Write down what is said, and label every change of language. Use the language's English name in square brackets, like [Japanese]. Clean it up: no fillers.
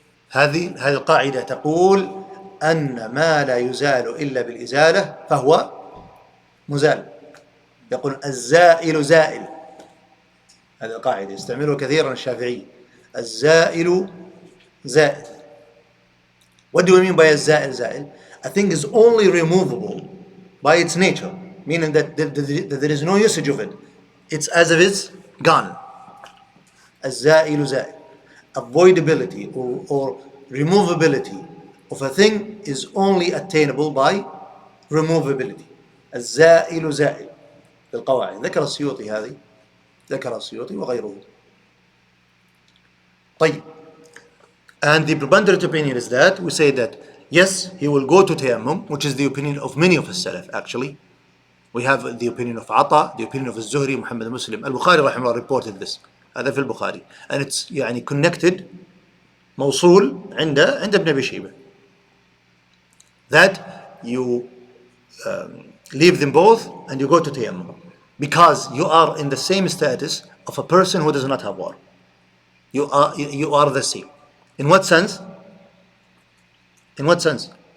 [Arabic] هذه القاعدة تقول أن ما لا يزال إلا بالإزالة فهو مزال. يقول الزائل زائل. هذه القاعدة يستعملها كثيرا الشافعي. الزائل زائل. [English] What do we mean by [Arabic] الزائل زائل? [English] A thing is only removable by its nature, meaning that there is no usage of it. It's as if it's gone. [Arabic] الزائل زائل. [English] Avoidability or removability of a thing is only attainable by removability. [Arabic] الزائل زائل بالقواعد. ذكر السيوطي هذه، ذكر السيوطي وغيره. طيب. [English] And the preponderant opinion is that we say that yes, he will go to tayammum, which is the opinion of many of his salaf actually. We have the opinion of Ata, the opinion of الزهري, Muhammad Muslim. Al-Bukhari رحمه الله reported this. [Arabic] هذا في البخاري. [English] And it's يعني connected [Arabic] موصول عند ابن أبي شيبة. [English] That you leave them both and you go to tayammum. Because you are in the same status of a person who does not have water. You are the same. In what sense? In what sense?